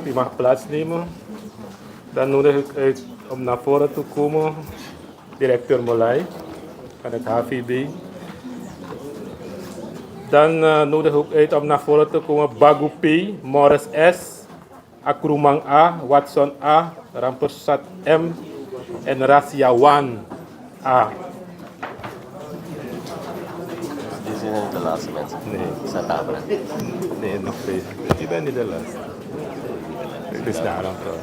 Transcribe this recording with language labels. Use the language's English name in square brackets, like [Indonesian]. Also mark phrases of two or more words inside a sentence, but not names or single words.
[Dutch] U mag plaatsnemen. Dan nodig ik uit om naar voren te komen directeur Molay van het HVB. Dan nodig ik ook uit om naar voren te komen Bagu P, Morris S, Akrumang A, Watson A, Rampersat M en Rasiawan A. Die zijn niet de laatste mensen. Nee. Satabra. Nee, nog twee. Je bent niet de laatste. Het is daarom trouwens.